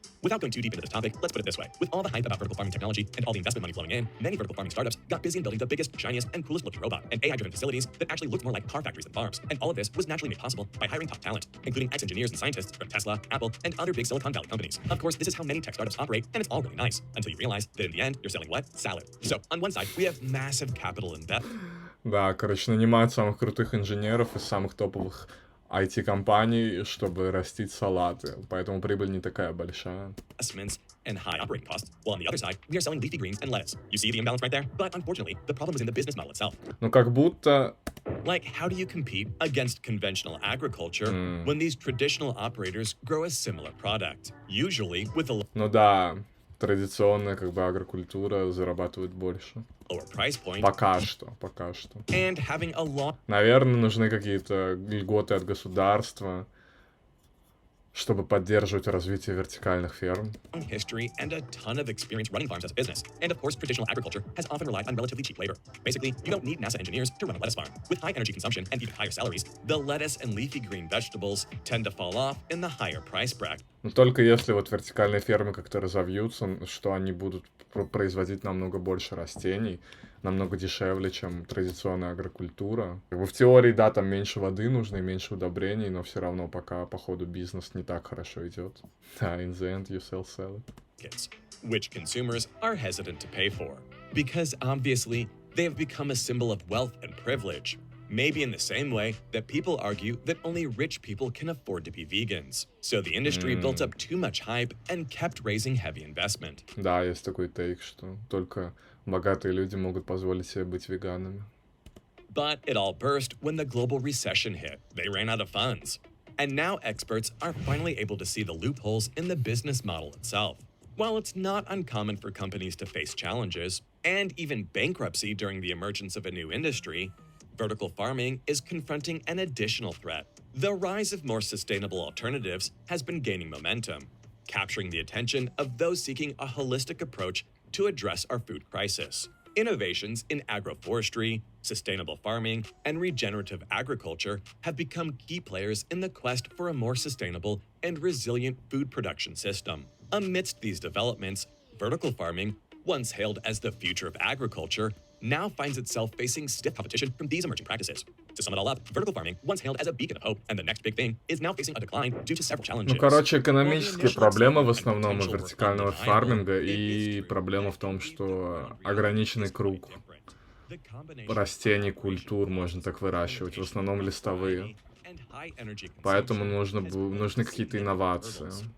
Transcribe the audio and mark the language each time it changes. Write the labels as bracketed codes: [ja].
[en] Without going too deep into this topic, let's put it this way. With all the hype about vertical farming technology and all the investment money flowing in, many vertical farming startups got busy in building the biggest, shiniest, and coolest looking robot and AI-driven facilities that actually looked more like car factories than farms. And all of this was naturally made possible by hiring top talent, including ex-engineers and scientists from Tesla, Apple, and other big Silicon Valley companies. Of course, this is how many tech startups operate, and it's all really nice, until you realize that in the end, you're selling what? Salad. So, on one side, we have massive capital investment. [ru] Да, короче, нанимают самых крутых инженеров из самых топовых IT-компаний, чтобы растить салаты. Поэтому прибыль не такая большая. [en] Investments and high operating costs. While on the other side, we are selling leafy greens and lettuce. You see the imbalance right there? But unfortunately, the problem is in the business model itself. [ru] Ну, как будто... [en] Like, how do you compete against conventional agriculture when these traditional operators grow a similar product? Usually with a [ru] Ну да, традиционная как бы агрокультура зарабатывает больше. [en] lower price point [ru] Пока что, пока что. [en] and having a long [ru] Наверное, нужны какие-то льготы от государства, чтобы поддерживать развитие вертикальных ферм. [en] history and a ton of experience running farms as a business. And of course, traditional agriculture has often relied on relatively cheap labor. Basically, you don't need NASA engineers to run a lettuce farm. With high energy consumption and even higher salaries, the lettuce and leafy green vegetables tend to fall off in the higher price bracket. [ru] Но только если вот вертикальные фермы как-то разовьются, что они будут производить намного больше растений, намного дешевле, чем традиционная агрокультура. В теории, да, там меньше воды нужно и меньше удобрений, но все равно пока, по ходу, бизнес не так хорошо идет. [en] Да, in the end you sell it. Which consumers are hesitant to pay for, because obviously they have become a symbol of wealth and privilege. Maybe in the same way that people argue that only rich people can afford to be vegans. So the industry built up too much hype and kept raising heavy investment. [ru] Да, есть такой тейк, что только богатые люди могут позволить себе быть веганами. [en] But it all burst when the global recession hit. They ran out of funds. And now experts are finally able to see the loopholes in the business model itself. While it's not uncommon for companies to face challenges, and even bankruptcy during the emergence of a new industry, vertical farming is confronting an additional threat. The rise of more sustainable alternatives has been gaining momentum, capturing the attention of those seeking a holistic approach to address our food crisis. Innovations in agroforestry, sustainable farming, and regenerative agriculture have become key players in the quest for a more sustainable and resilient food production system. Amidst these developments, vertical farming, once hailed as the future of agriculture, now finds itself facing stiff competition from these emerging practices. To sum it all up, vertical farming, once hailed as a beacon of hope and the next big thing, is now facing a decline due to several challenges. [ru] Ну, короче, экономические проблемы в основном у вертикального фарминга, и проблема в том, что ограниченный круг растений, культур можно так выращивать, в основном листовые. Поэтому нужны какие-то инновации.